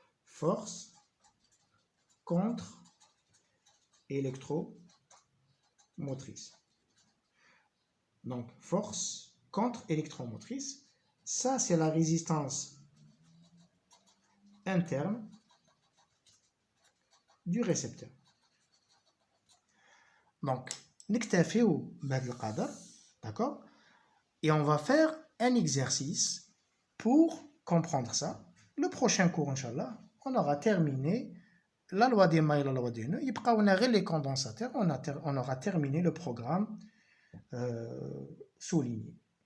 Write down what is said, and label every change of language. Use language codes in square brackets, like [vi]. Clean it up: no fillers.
[fr] force contre électromotrice. Donc, force contre électromotrice, ça c'est la résistance interne du récepteur. [ar] Donc, نكتفيو بهذا القدر, d'accord? [fr] Et on va faire un exercice pour comprendre ça. Le prochain cours, Inch'Allah, on aura terminé la loi des mailles et la loi des nœuds. On a les condensateurs, on aura terminé le programme souligné.